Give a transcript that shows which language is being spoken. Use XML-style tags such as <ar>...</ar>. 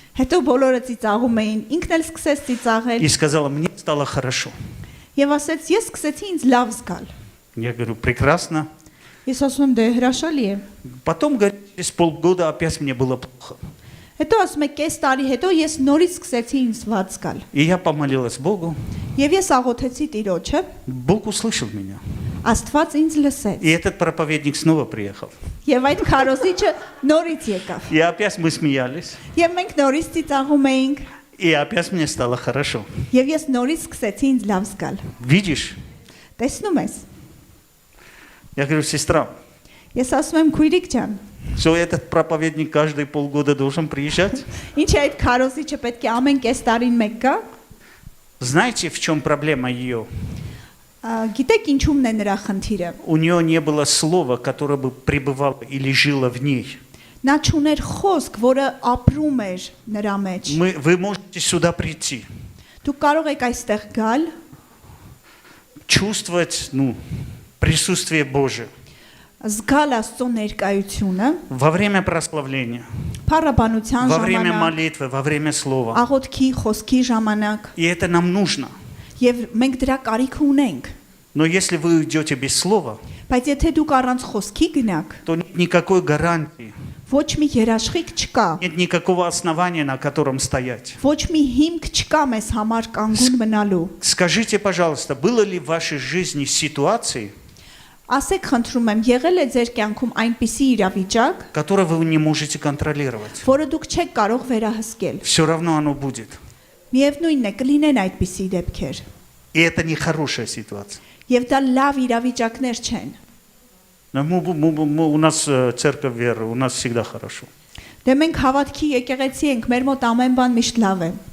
<hy>Հետո բոլորը ծիծաղում էին, ինքն էլ սկսեց ծիծաղել։</hy> <ru>И сказала, мне стало хорошо.</ru> <hy>Եվ ասեց, ես սկսեցի ինձ լավ զգալ։</hy> <ru>Я говорю, прекрасно.</ru> <hy>Ես ասում եմ, դե հրաշալի է։</hy> <ru>Потом, говорит, через полгода опять мне было плохо.</ru> <hy>Հետո ասում եք, կես տարի հետո ես նորից սկսեցի ինձ վատ զգալ։</hy> <ru>И я помолилась Богу.</ru> <hy>Եվ ես աղոթեցի Տիրոջը,</hy> <ru>Бог услышал меня.</ru> <hy>Աստված ինձ լսեց։</hy> <ru>И этот проповедник снова приехал.</ru> <hy>Եվ այդ քարոզիչը նորից եկավ։</hy> <ru>И опять мы смеялись.</ru> <hy>Եվ մենք նորից ծիծաղում էինք։</hy> <ru>И опять мне стало хорошо.</ru> <hy>Եվ ես նորից սկսեցի ինձ լավ զգալ։</hy> <ru>Видишь?</ru> <hy>Տեսնում ես։</hy> <ru>Я говорю, сестра,</ru> <hy>Ես ասում եմ քույրիկ ջան,</hy> <ru>что этот проповедник каждые полгода должен приезжать?</ru> <hy>ինչ է այդ քարոզիչը պետք է ամեն կես տարին մեկ գա։</hy> <ru>Знаете, в чем проблема ее?</ru> <hy>Գիտեք ինչումն է նրա խնդիրը։</hy> <ru>У нее не было слова, которое бы пребывало или жило в ней.</ru> <hy>Նա չուներ խոսք, որը ապրում էր նրա մեջ։</hy> <ru>Вы можете сюда прийти,</ru> <hy>Դուք կարող եք այստեղ գալ,</hy> <ru>чувствовать, присутствие Божие</ru> <hy>զգալ Աստծո ներկայությունը,</hy> <ru>во время прославления,</ru> <hy>փառաբանության</hy> <ru>во время</ru> <hy>ժամանակ,</hy> <ru>молитвы, во время слова.</ru> <hy>աղոթքի, խոսքի ժամանակ,</hy> <ru>И это нам нужно.</ru> <hy>եւ մենք дրա կարիք ունենք։</hy> <ru>Но если вы уйдете без слова,</ru> <hy>Բայց եթե դուք առանց խոսքի գնաք,</hy> <ru>то нет никакой гарантии,</ru> <hy>ոչ մի երաշխիք չկա,</hy> <ru>нет никакого основания, на котором стоять.</ru> <hy>ոչ մի հիմք չկա մեզ համար կանգուն մնալու։</hy> <ru>Скажите, пожалуйста, было ли в вашей жизни ситуации,</ru> <hy>Ասեք խնդրում եմ, եղել է ձեր կյանքում այնպիսի իրավիճակ,</hy> <ru>которые вы не можете контролировать?</ru> <hy>որը դուք չեք կարող վերահսկել։</hy> <ru>Все равно оно будет.</ru> <hy>Միևնույնն է, կլինեն այդպիսի дебքեր։</hy> <ru>И это не хорошая ситуация.</ru> <hy>Եվ դա լավ իրավիճակներ չեն։</hy> <ru>Но у нас церковь веры, у нас всегда хорошо.</ru> <hy>Դե մենք հավատքի եկեղեցի ենք, մեր մոտ ամեն բան միշտ լավ է։</hy>